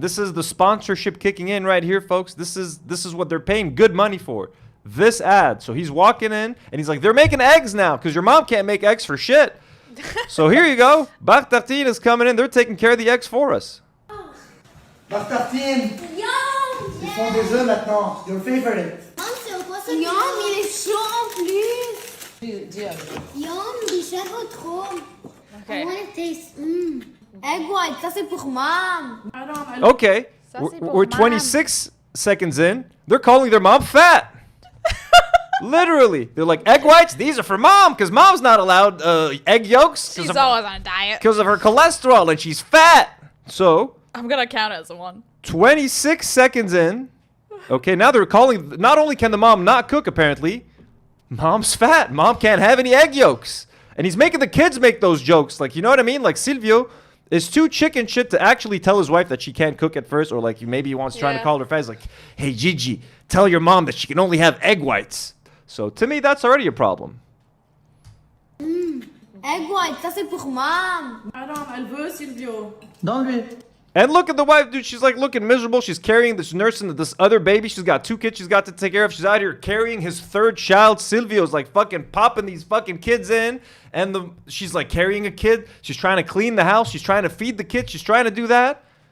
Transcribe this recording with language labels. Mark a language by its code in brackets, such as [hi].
[en] This is the sponsorship kicking in right here, folks. This is what they're paying good money for. This ad. So he's walking in and he's like, they're making eggs now because your mom can't make eggs for shit. So here you go. Tartine is coming in. They're taking care of the eggs for us. Tartine. [fr] Ils font des œufs maintenant. [en] Your favorite. [fr] Yum, il est chaud en plus. Yum, il est trop. [en] Okay. I want to taste. Egg white, [fr] ça c'est pour mom. [en] Okay. We're 26 seconds in. They're calling their mom fat. Literally. They're like, egg whites, these are for mom because mom's not allowed egg yolks. She's always on a diet. Because of her cholesterol and she's fat. So, I'm going to count it as a 1. 26 seconds in. Okay, now they're calling. Not only can the mom not cook, apparently, mom's fat. Mom can't have any egg yolks. And he's making the kids make those jokes. Like, you know what I mean? Like, Silvio is too chicken shit to actually tell his wife that she can't cook at first. Or, like, maybe he wants trying to call her fat. He's like, hey, Gigi, tell your mom that she can only have egg whites. So, to me, that's already a problem. Egg white, [fr] ça c'est pour mom. Madame, elle veut Silvio. Donne-lui. [en] And look at the wife, dude. She's like looking miserable. She's carrying this nursing this other baby. She's got 2 kids she's got to take care of. She's out here carrying his 3rd child. Silvio's like fucking popping these fucking kids in. And she's like carrying a kid. She's trying to clean the house. She's trying to feed the kids. She's trying to do that.